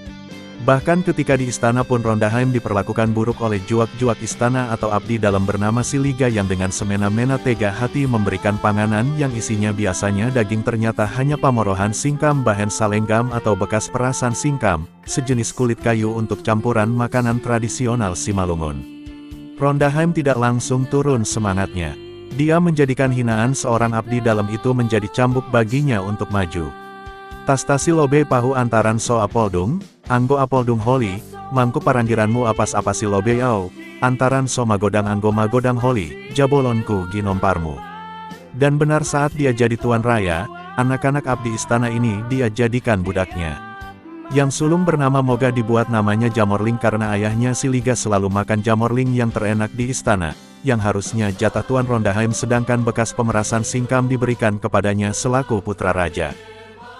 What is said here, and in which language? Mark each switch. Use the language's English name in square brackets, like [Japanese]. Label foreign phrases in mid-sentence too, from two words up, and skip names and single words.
[Indonesian] Bahkan ketika di istana pun Rondaheim diperlakukan buruk oleh juak-juak istana atau abdi dalam bernama Siliga yang dengan semena-mena tega hati memberikan panganan yang isinya biasanya daging ternyata hanya pamorohan singkam bahan salenggam atau bekas perasan singkam, sejenis kulit kayu untuk campuran makanan tradisional Simalungun. Rondaheim tidak langsung turun semangatnya. Dia menjadikan hinaan seorang abdi dalam itu menjadi cambuk baginya untuk maju. [Batak Simalungun] Tastasi lobe pahu antaran so apoldung, anggo apoldung holi, mangku paranggiranmu apas-apasi lobe au, antaran so magodang anggo magodang holi, jabolonku ginomparmu. [Indonesian] Dan benar saat dia jadi Tuan Raya, anak-anak abdi istana ini dia jadikan budaknya. Yang sulung bernama Moga dibuat namanya Jamorling karena ayahnya Siliga selalu makan jamorling yang terenak di istana, yang harusnya jatah Tuan Rondaheim sedangkan bekas pemerasan singkam diberikan kepadanya selaku putra raja.